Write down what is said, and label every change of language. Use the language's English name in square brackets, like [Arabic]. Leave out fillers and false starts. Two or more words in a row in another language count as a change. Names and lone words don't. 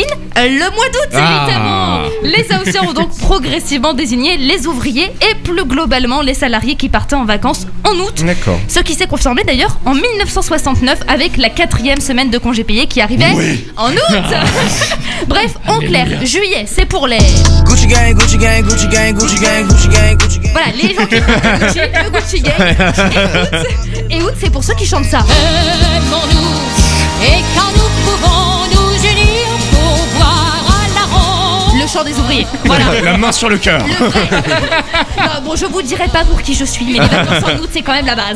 [French] Le mois d'août, évidemment. Les Haussiens ont donc progressivement désigné les ouvriers et plus globalement les salariés qui partaient en vacances en août. D'accord. Ce qui s'est confirmé d'ailleurs en 1969 avec la 4e semaine de congé payé qui arrivait en août. Bref, en clair, juillet, c'est pour les Gucci gang, Gucci gang, Gucci gang, Gucci gang, Gucci gang, Gucci gang. voilà, les gens qui portent Gucci, le Gucci gang. Et août, c'est pour ceux qui chantent ça. Aimons-nous et quand nous pouvons nous unir pour boire à la ronde. Le chant des ouvriers. Voilà. La main sur le cœur. Le vrai. Non, bon, je vous dirai pas pour qui je suis, mais les vacances en août, c'est quand même la base.